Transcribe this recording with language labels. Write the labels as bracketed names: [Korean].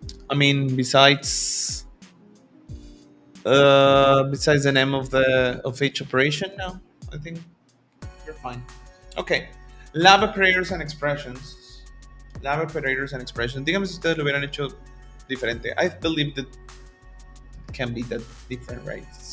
[English] I mean, besides the name of each operation, no, I think you're fine. Okay, lab operators and expressions. Lab operators and expressions. [Spanish] Dígame si ustedes lo hubieran hecho diferente. [English] I believe that it can be that different, right?